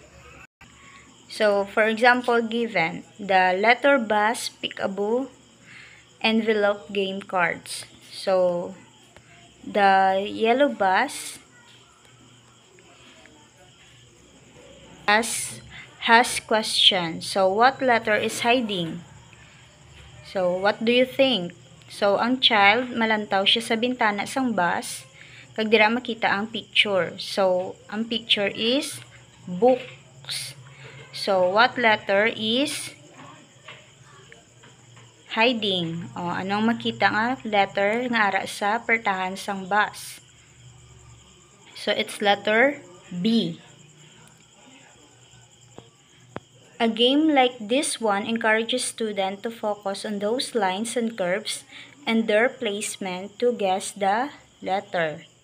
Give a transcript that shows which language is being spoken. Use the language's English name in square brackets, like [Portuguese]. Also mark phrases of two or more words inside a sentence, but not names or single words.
[English] So, for example, given the letter bus, Peek-a-Boo, envelope game cards. So, the yellow bus has question. So, what letter is hiding? So, what do you think? So, [Hiligaynon] ang child, malantaw siya sa bintana sang bus, kag dira makita ang picture. [English] So, ang picture is books. So, what letter is hiding? [Hiligaynon] O, anong makita nga letter nga ara sa pertahan sang bus? [English] So, it's letter B. A game like this one encourages students to focus on those lines and curves and their placement to guess the letter.